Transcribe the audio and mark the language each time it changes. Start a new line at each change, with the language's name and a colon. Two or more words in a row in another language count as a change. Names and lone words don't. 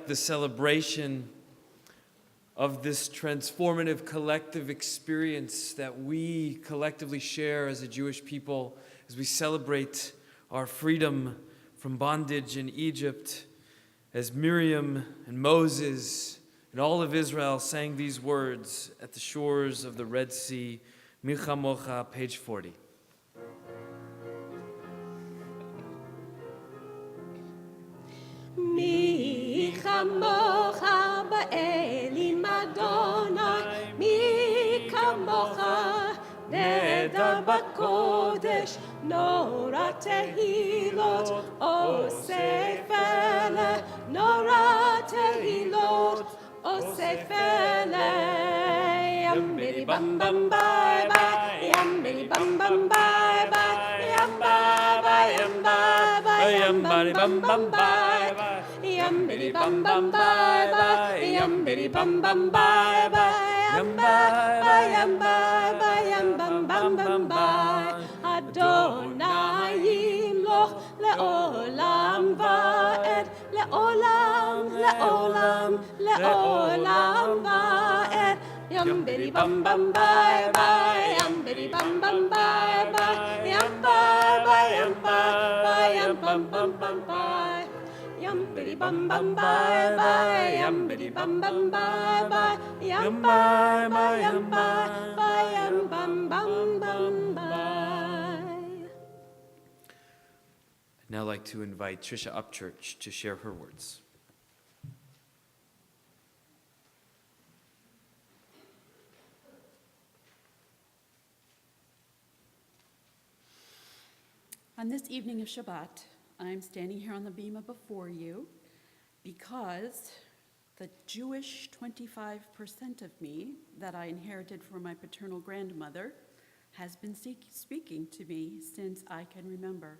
English: the celebration of this transformative collective experience that we collectively share as a Jewish people as we celebrate our freedom from bondage in Egypt, as Miriam and Moses and all of Israel sang these words at the shores of the Red Sea. Micha Mocha, page 40.
Hebrew: מי כמוך באלים אדוני, מי כמוך נדר בקודש, נורא תהילות אוסף אלה, נורא תהילות אוסף אלה. ימברי במ במ ביי ביי, ימברי במ במ ביי ביי, ים ביי ביי, ים ביי ביי, ים ביי במ במ ביי ביי. Yum biddy bum bum bye bye, yum biddy bum bum bye bye, yum bye bye, yum bye bye, yum bum bum bum bye. אדוני ימלוך לעולם ועד, לעולם, לעולם, לעולם ועד. Yum biddy bum bum bye bye, yum biddy bum bum bye bye, yum bye bye, yum bye bye, yum bum bum bum bye. Yum biddy bum bum bye bye, yum biddy bum bum bye bye, yum bye bye, yum bye bye, yum bum bum bum bye.
English: I'd now like to invite Tricia Upchurch to share her words. On this evening of Shabbat, I'm standing here on the bima before you because the Jewish 25% of me that I inherited from my paternal grandmother has been speaking to me since I can remember.